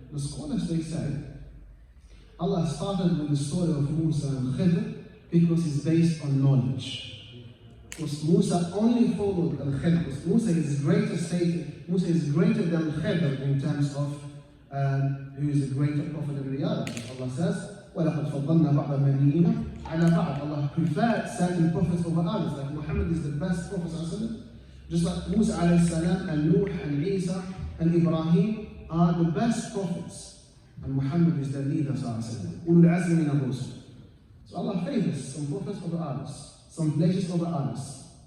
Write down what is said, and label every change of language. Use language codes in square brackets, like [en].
[en] The scholars, they say, Allah started with the story of Musa and Khidr because it's based on knowledge. Because Musa only followed Al-Khidr, because Musa is greater than Khidr in terms of who is a greater prophet than the other. [ar] Allah says, وَلَقَدْ فَضَّلْنَا بَعْضَ النَّبِيِّينَ عَلَى بَعْضٍ. [en] Allah preferred certain prophets over others. Like Muhammad is the best prophet, just like Musa alayhi salam and Nuh and Isa and Ibrahim are the best prophets. And Muhammad is the leader, [ar] ulul azmi min ar-rusul. [en] So Allah favors some prophets over others, some places over others.